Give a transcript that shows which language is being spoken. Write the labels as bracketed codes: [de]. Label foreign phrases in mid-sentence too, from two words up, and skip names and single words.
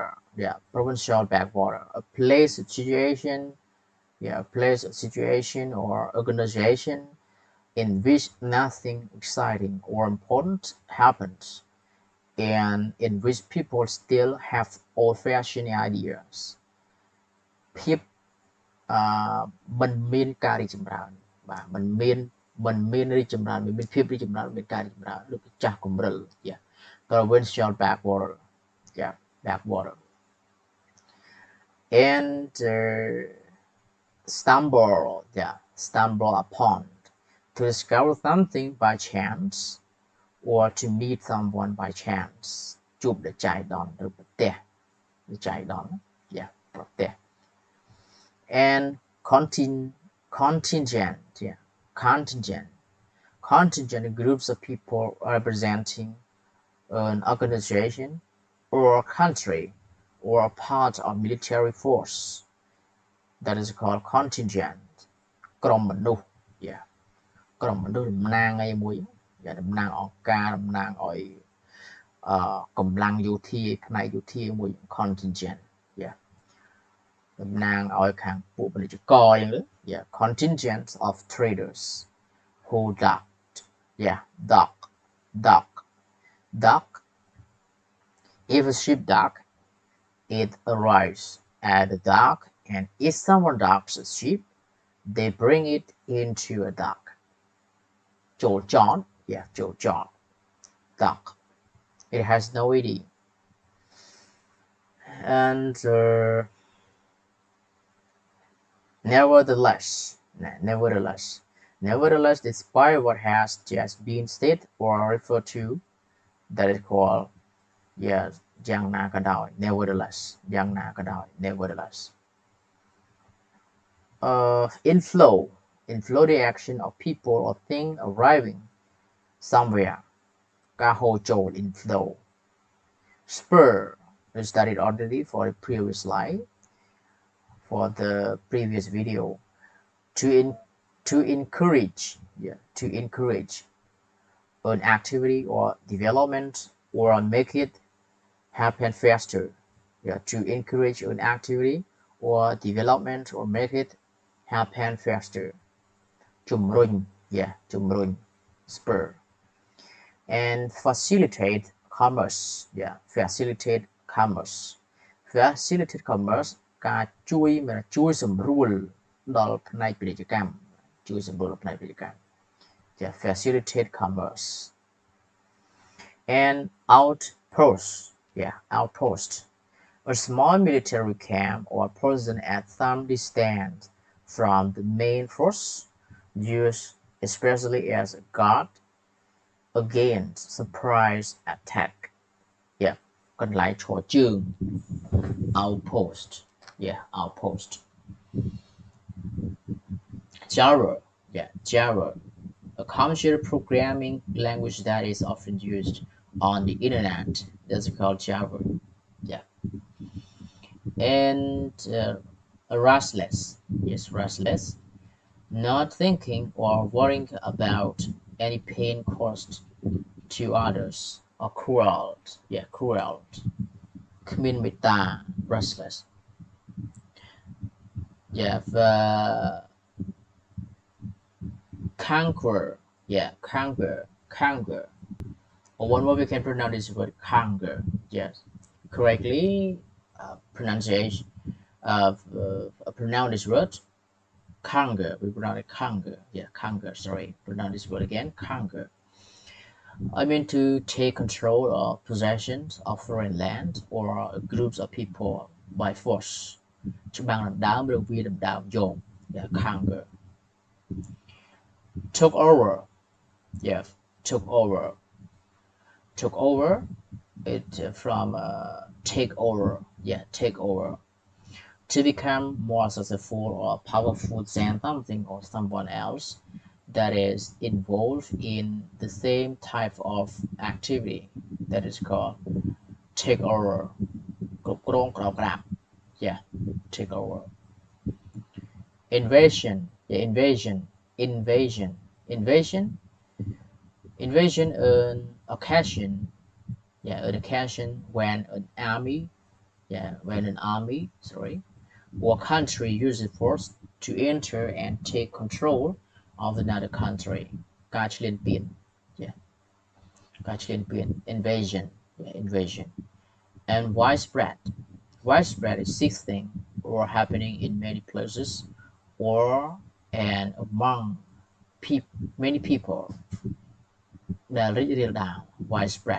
[en] Yeah, provincial backwater. A place, situation or organization in which nothing exciting or important happens and in which people still have old-fashioned ideas [km] ភាពមិនមានការរីកចម្រើនបាទមិនមានរីកចម្រើនមិនមានភាពរីកចម្រើនមានការរីកចម្រើនដូចចាស់កម្រិល [en] yeah provincial backwater yeah backwater and stumble upon to discover something by chance or to meet someone by chance [km] ជួបដោយចៃដន្យឬប្រទះដោយចៃ [en] ដន្យ yeah ប្រទះ and contingent yeah contingent groups of people representing an organization or a country or a part of military force that is called contingent [km] ក្រុមមនុស្ស [en] yeah [km] ក្រុមមនុស្សតំណាងអីមួយ [en] yeah [km] តំណាងអង្គការតំណាងឲ្យកម្លាំងយោធាផ្នែកយោធាមួយ [en] contingent yeah [km] តំណាងឲ្យខាងពួកពាណិជ្ជករអញ្ចឹងទៅ [en] yeah contingent of traders who docked yeah dock if a ship dock it arrives at the dock and if someone docks a ship they bring it into a dock [km] ចូលចត [en] yeah [km] ចូលចត [en] dock it has no ed and nevertheless despite what has just been said or referred to that is called yeah [km] យ៉ាងណាក៏ដោយ [en] nevertheless [km] យ៉ាងណាក៏ដោយ [en] nevertheless inflow the action of people or thing arriving somewhere [km] ការហូរចូល [en] inflow spur we studied already for the previous slide for the previous video to encourage an activity or development or make it happen faster yeah to encourage an activity or development or make it happen faster ជំរុញ yeah ជំរុញ spur and facilitate commerce yeah facilitate commerce [km] ការជួយសម្រួលដល់ផ្នែកពាណិជ្ជកម្មជួយសម្រួលដល់ផ្នែកពាណិជ្ជកម្ម yeah [en] facilitate commerce and outpost a small military camp or person at some distance from the main force used especially as a guard against surprise attack yeah [km] កន្លែងឈរជើង [en] outpost yeah outpost Java a computer programming language that is often used on the internet that's called Java yeah and restless not thinking or worrying about any pain caused to others or cruel [km] គ្មានមេត្តា [en] restless yeah conquer or one more we can pronounce this word conquer yes correctly pronunciation of pronounce this word conquer we pronounce it conquer yeah conquer sorry pronounce this word again conquer I mean to take control of possessions of foreign land or groups of people by force [km] ច្បាំងដណ្ដើមឬវាដណ្ដើមយក [en] yeah conquer took over yeah took over it from take over yeah take over to become more successful or powerful than something or someone else that is involved in the same type of activity that is called take over [km] គ្រប់គ្រងក្រោមក្រាប [en] yeah take over invasion yeah invasion an occasion yeah an occasion when an army or country uses force to enter and take control of another country [km] ការឈ្លានពាន [en] yeah [km] ការឈ្លានពាន [en] invasion invasion. And widespread. Widespread is sixth thing or happening in many places or and among many people. That read it down. Widespread.